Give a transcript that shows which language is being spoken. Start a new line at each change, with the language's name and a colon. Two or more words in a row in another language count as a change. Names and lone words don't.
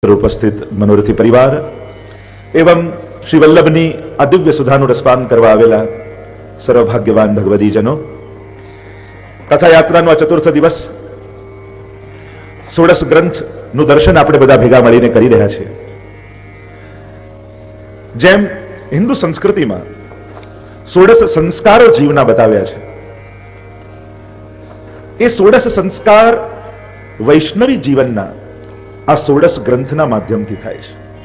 Gujarati: ઉપસ્થિત મનોરથી પરિવાર એવં શ્રી વલ્લભની આ દિવ્ય સુધાનુ રસપાન કરવા આવેલા સર્વભાગ્યવાન ભગવદીજનો, કથા યાત્રાનો આ ચતુર્થ દિવસ ષોડશ ગ્રંથ નું દર્શન આપણે બધા ભેગા મળીને કરી રહ્યા છીએ. જેમ હિન્દુ સંસ્કૃતિમાં ષોડશ સંસ્કારો જીવના બતાવ્યા છે, એ ષોડશ સંસ્કાર વૈષ્ણવી જીવનના આ ષોડશ ગ્રંથના માધ્યમથી થાય છે.